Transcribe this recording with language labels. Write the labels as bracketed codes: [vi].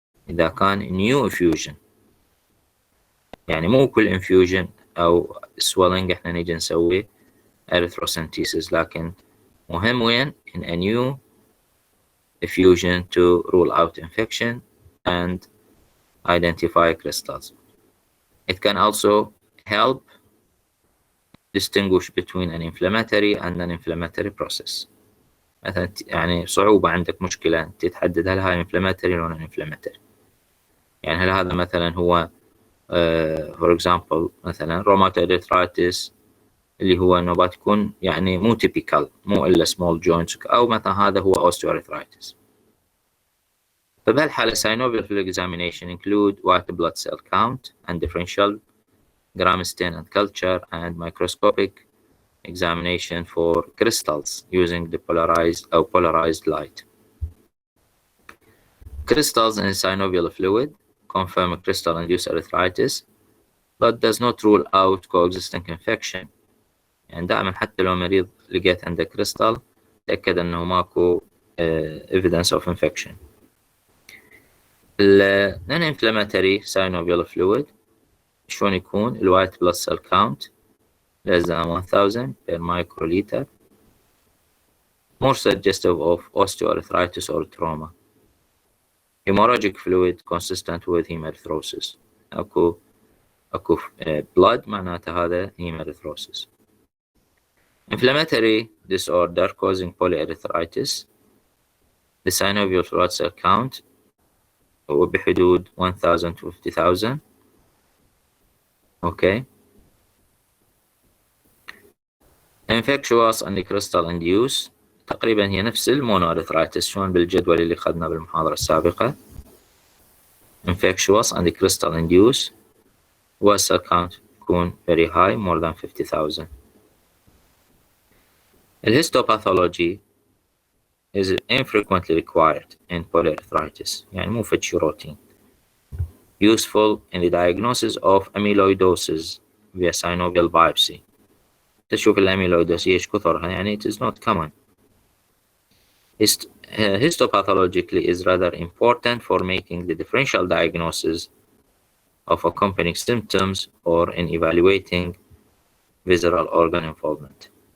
[ar] إذا كان new effusion، يعني مو كل infusion أو swelling إحنا نيجي نسوي erythrocentesis، لكن مهم وين [en] in a new effusion to rule out infection and identify crystals. It can also help distinguish between an inflammatory and non-inflammatory process. [ar] مثلا يعني صعوبة عندك مشكلة تتحدد هل هاي inflammatory أو non-inflammatory. يعني هل هذا مثلا هو for example مثلا rheumatoid arthritis اللي هو نوبات تكون يعني مو typical، مو إلا small joints، أو مثلا هذا هو osteoarthritis. [en] فبهالحالة synovial fluid examination include white blood cell count and differential gram stain and culture and microscopic examination for crystals using the polarized light. Crystals in synovial fluid confirm crystal-induced arthritis but does not rule out coexisting infection. [ar] يعني دائما حتى لو مريض لقيت عنده كريستال تأكد أنه ماكو [en] evidence of infection. non-inflammatory synovial fluid [ar] شلون يكون؟ [en] white blood cell count less than 1000 per microliter, more suggestive of osteoarthritis or trauma. Hemorrhagic fluid consistent with hemerythrosis. [ar] أكو blood معناته هذا hemerythrosis. [en] Inflammatory disorder causing polyarthritis. The synovial fluid cell count [ar] هو بحدود [en] 1000 to 50,000. Okay. [ar] Infectious and crystal induced تقريبا هي نفس المونوارثرايتس شلون بالجدول اللي أخذنا بالمحاضرة السابقة. [en] Infectious and crystal induced was cell count يكون very high, more than 50,000. Histopathology is infrequently required in polyarthritis، [ar] يعني مو فد شي روتين. [en] Useful in the diagnosis of amyloidosis via synovial biopsy. [ar] تشوف الأميلويدوس ايش كثرها، يعني [en] it is not common. Histopathologically is rather important for making the differential diagnosis of accompanying symptoms or in evaluating visceral organ involvement.